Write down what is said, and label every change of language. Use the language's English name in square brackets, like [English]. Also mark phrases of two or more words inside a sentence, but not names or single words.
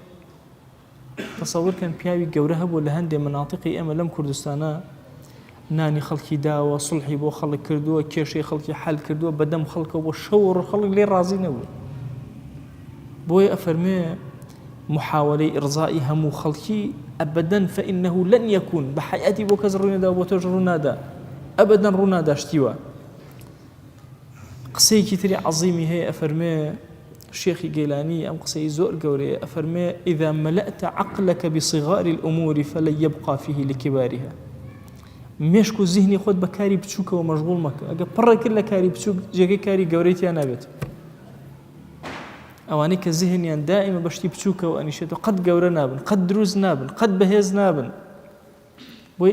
[Central Kurdish] تەسەوورکەن پیاوی گەورە هەبوو لە هەندێک مناطقی ئێمە لەم کوردستانە نانی خەڵکی داوە سڵحی بۆ خەڵک کردووە کێشەی خەڵکی حەل کردووە بەدەم خەڵکە بۆ شەو خەڵک لێ ڕازی نەبوو بۆیە ئەفەرمێ محاولەی ئرزائی هەموو خەڵکی ئەبەدەن [Arabic] فإنه لن يكون [Central Kurdish] بە حیاتی بۆ کەس ڕوونەدا بۆ تۆش ڕوونادا ئەبەدەن ڕووناداشتیوە قسەیەکی تری عەزیمی هەیە ئەفەرمێ شێخی گەیلانی ئەم قسەی زۆر گەورەیە ئەفەرمێ [Arabic] إذا ملأت عقلك بصغار الأمور فلن يبقى فيه لكبارها [Central Kurdish] مێشک و زیهنی خۆت بە کاری بچووکەوە مەشغوڵ مەکە ئەگە پڕێکرد لە کاری بچووک جێگەی کاری گەورەیتیان نابێت ئەوانەی کە زیهنیان دائیمە بەشتی بچووکەوە ئەنیشێتەوە قەت گەورە نابن قەت دروست نابن قەت بەهێز نابن بۆیە